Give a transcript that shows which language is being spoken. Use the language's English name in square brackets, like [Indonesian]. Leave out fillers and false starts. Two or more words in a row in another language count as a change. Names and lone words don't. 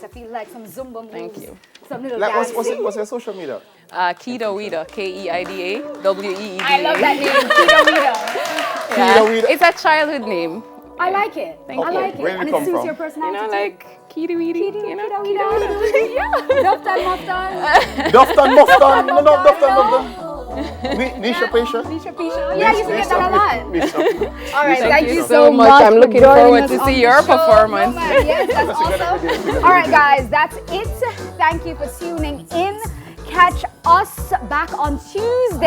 [English] I feel like some Zumba moves. Thank you. Some little Like, dancing. what's your social media? Keida Weeda, Keida, WEEDA. I love that name, Keida Weeda. Keida Weeda. It's a childhood name. I like it. Thank I you. like it. Where did it And come it suits from? your You personality. know, like Keida Weeda, you know? Keida Weeda. Yeah. Duftan Muftan. Duftan Muftan. No, Duftan Muftan. Nisha Patient. Nisha Pisha. Yeah, I used to get that a lot. Nisha. All right, Thank thank you you so so much. much. I'm for looking joining forward us to on see the your show. performance. No, man. Yes, that's awesome. All right, guys, that's it. Thank you for tuning in. Catch us back on Tuesday.